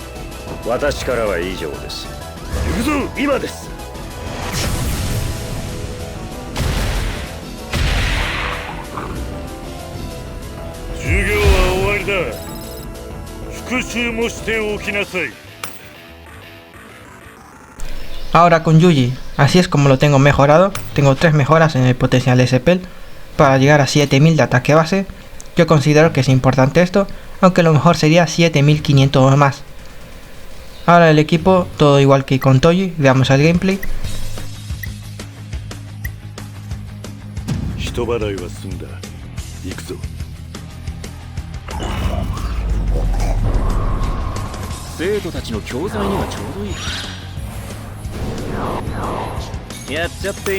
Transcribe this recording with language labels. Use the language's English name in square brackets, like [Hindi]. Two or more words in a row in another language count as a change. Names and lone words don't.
[Japanese] 私からは以上です。行くぞ、今です。授業は終わりだ。復習もしておきなさい。 [Spanish] Ahora con Yuji, así es como lo tengo mejorado. Tengo 3 mejoras en el potencial de Spell para llegar a 7000 de ataque base. Yo considero que es importante esto, aunque lo mejor sería 7500 o más. Ahora el equipo, todo igual que con Toji. Veamos el gameplay. [Japanese] 人払いは済んだ。行くぞ。生徒たちの教材にはちょうどいい。やっちゃっていい。